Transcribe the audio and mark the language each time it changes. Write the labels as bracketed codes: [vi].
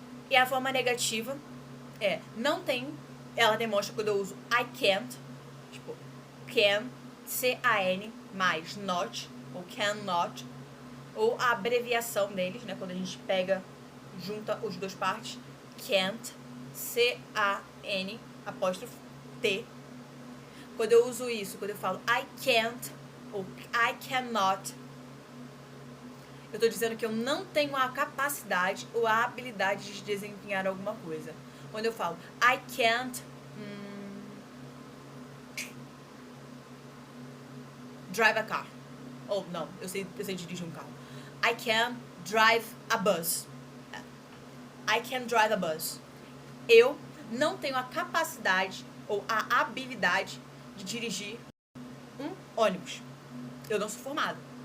[pt] E a forma negativa é, não tem, ela demonstra quando eu uso [en] I can't, [pt] tipo, can, C-A-N, mais not, ou cannot, ou a abreviação deles, né, quando a gente junta os dois partes, can't, C-A-N, apóstrofo, T. Quando eu uso isso, quando eu falo [en] I can't, [pt] ou [en] I cannot, [pt] eu estou dizendo que eu não tenho a capacidade ou a habilidade de desempenhar alguma coisa. Quando eu falo [en] I can't drive a car. [pt] Ou não, eu sei dirigir um carro. [en] I can drive a bus. I can drive a bus. [pt] Eu não tenho a capacidade ou a habilidade de dirigir um ônibus. Eu não sou formada.